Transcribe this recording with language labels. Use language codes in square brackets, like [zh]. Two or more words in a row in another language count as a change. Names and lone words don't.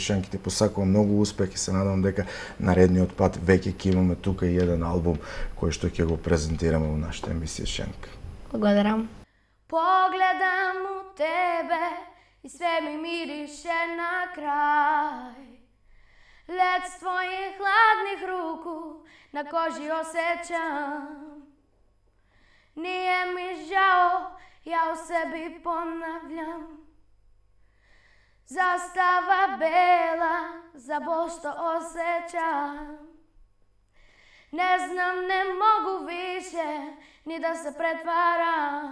[mk] Шенки, ти посакувам многу успех и се надевам дека наредниот пат веќе ќе имаме тука и еден албум кој што ќе го презентираме во нашата емисија, Шенка. Благодарам. [sr] Погледам у тебе и све ми мирише на крај. Лед с твоих хладних руку на кожи осеćam. Nije mi žao, ja u sebi ponavljam. Zastava bela za bol što osjećam. Ne znam, ne mogu više ni da se pretvaram.